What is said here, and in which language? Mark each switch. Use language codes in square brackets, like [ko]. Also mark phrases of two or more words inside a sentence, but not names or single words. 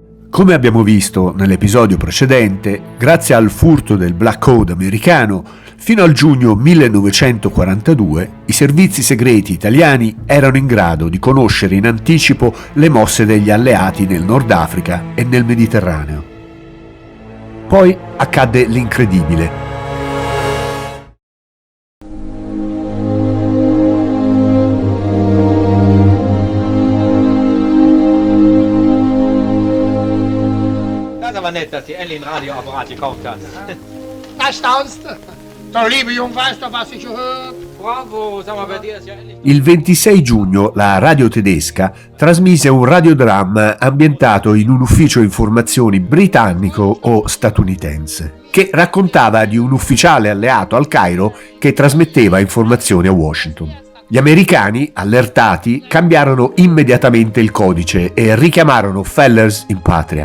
[it] Come abbiamo visto nell'episodio precedente, grazie al furto del Black Code americano, fino al giugno 1942 i servizi segreti italiani erano in grado di conoscere in anticipo le mosse degli alleati nel Nord Africa e nel Mediterraneo. Poi accadde l'incredibile. [de] Aber nett, dass die endlich ein Radioapparat gekauft hat. Da staunst du. Der liebe Jung weiß doch, was ich höre. Bravo, sag mal, bei dir ist ja endlich... [it] Il 26 giugno la radio tedesca trasmise un radiodramma ambientato in un ufficio informazioni britannico o statunitense, che raccontava di un ufficiale alleato al Cairo che trasmetteva informazioni a Washington. Gli americani, allertati, cambiarono immediatamente il codice e richiamarono Fellers in patria.